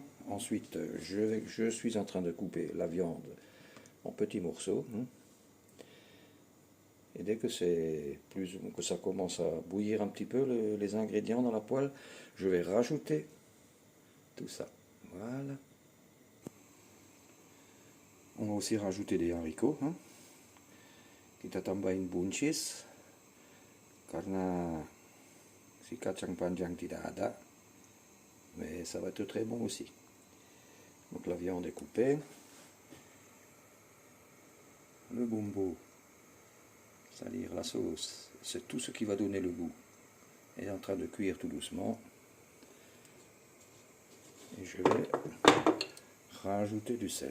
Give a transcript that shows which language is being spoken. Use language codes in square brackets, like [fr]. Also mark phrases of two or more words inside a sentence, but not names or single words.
[fr] Ensuite, je suis en train de couper la viande en petits morceaux. Et dès que que ça commence à bouillir un petit peu les ingrédients dans la poêle, je vais rajouter tout ça. Voilà. On va aussi rajouter des haricots. [id] Kita tambahin buncis karena si kacang panjang tidak ada, [fr] mais ça va être très bon aussi. Donc la viande est coupée, le bumbu, c'est-à-dire la sauce, c'est tout ce qui va donner le goût, est en train de cuire tout doucement. Et je vais rajouter du sel.